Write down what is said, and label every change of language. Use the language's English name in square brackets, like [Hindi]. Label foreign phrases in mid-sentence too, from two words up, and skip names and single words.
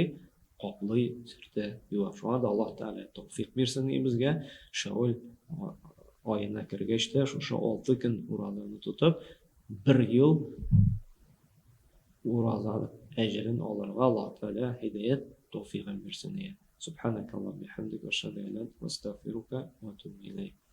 [Tatar] Каплый, сөртә. Юк, шуңа да Аллаһ Тәгалә тәүфыйк бирсен безгә. Шәүвәл аена кергәч тә шушы 6 көн уразаны тотып, 1 ел ураза әҗерен алырга Аллаһ Тәгалә һидаят тәүфыйгын бирсен. [Arabic] سبحانك اللهم وبحمدك أشهد أن لا إله إلا أنت أستغفرك وأتوب إليك.